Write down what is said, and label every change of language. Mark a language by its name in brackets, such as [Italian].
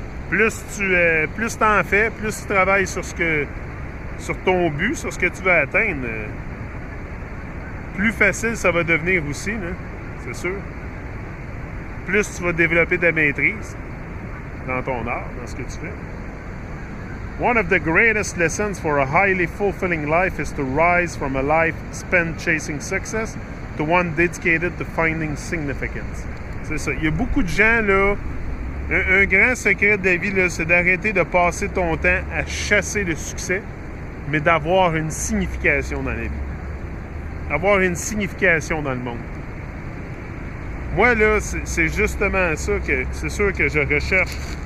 [French] Plus t'en fais, plus tu travailles sur ton but, sur ce que tu veux atteindre, plus facile ça va devenir aussi, là, c'est sûr. Plus tu vas développer de la maîtrise dans ton art, dans ce que tu fais. [English] One of the greatest lessons for a highly fulfilling life is to rise from a life spent chasing success to one dedicated to finding significance. [French] C'est ça. Il y a beaucoup de gens, là, un grand secret de la vie, là, c'est d'arrêter de passer ton temps à chasser le succès, mais d'avoir une signification dans la vie. Avoir une signification dans le monde. Moi, là, c'est justement ça que c'est sûr que je recherche.